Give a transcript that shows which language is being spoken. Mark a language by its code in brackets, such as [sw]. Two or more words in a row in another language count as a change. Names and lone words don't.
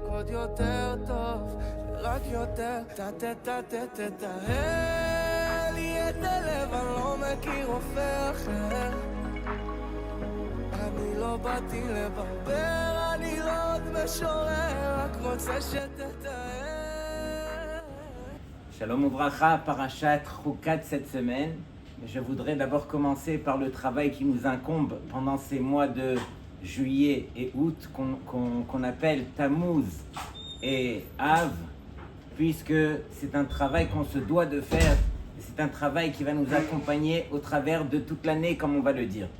[he] עוד יותר טוב, רק יותר תתאהל לי את הלב, אני לא מכיר רופא אחר. אני לא באתי לברבר, אני לא עוד משורר, רק רוצה שתתאהל. שלום וברכה, פרשת חוקת [fr] cette semaine. Je voudrais d'abord commencer par le travail qui nous incombe pendant ces mois de juillet et août qu'on appelle Tammuz et Av, puisque c'est un travail qu'on se doit de faire. C'est un travail qui va nous accompagner au travers de toute l'année, comme on va le dire.